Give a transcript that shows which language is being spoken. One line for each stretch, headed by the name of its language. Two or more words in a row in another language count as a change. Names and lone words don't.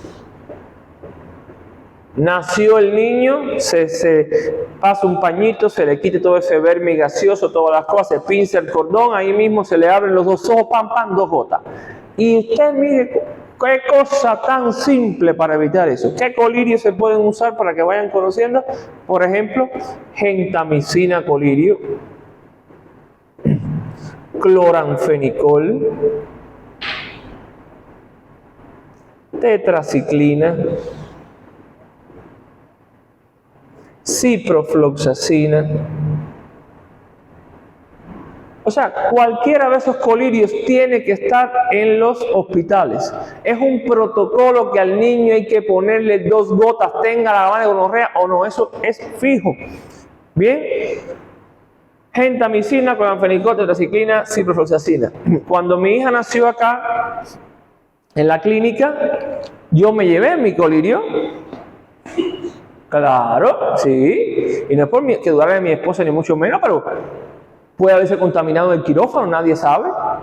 Spanish: Nació el niño, se pasa un pañito, se le quite todo ese verme gaseoso, todas las cosas, se pinza el cordón, ahí mismo se le abren los 2 ojos, pam, pam, 2 gotas. Y usted mire qué cosa tan simple para evitar eso. ¿Qué colirios se pueden usar para que vayan conociendo? Por ejemplo, gentamicina colirio, cloranfenicol, tetraciclina, ciprofloxacina. O sea, cualquiera de esos colirios tiene que estar en los hospitales. Es un protocolo que al niño hay que ponerle 2 gotas, tenga la gana de gonorrea o no, eso es fijo. Bien, gentamicina, cloranfenicol, tetraciclina, ciprofloxacina. Cuando mi hija nació acá, en la clínica, yo me llevé mi colirio. Claro, sí. Y no es por que dudara de mi esposa, ni mucho menos, pero puede haberse contaminado en el quirófano, nadie sabe.